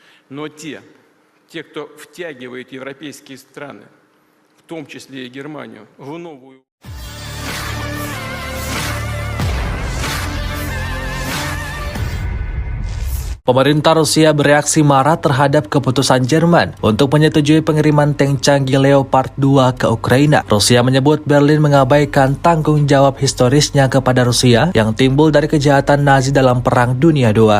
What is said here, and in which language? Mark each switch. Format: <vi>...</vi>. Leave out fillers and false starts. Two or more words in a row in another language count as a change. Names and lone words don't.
<ru>Но те, кто втягивает европейские страны, в том числе и Германию, в новую...</ru> <id>Pemerintah Rusia bereaksi marah terhadap keputusan Jerman untuk menyetujui pengiriman tank canggih Leopard 2 ke Ukraina. Rusia menyebut Berlin mengabaikan tanggung jawab historisnya kepada Rusia yang timbul dari kejahatan Nazi dalam Perang Dunia II.</id>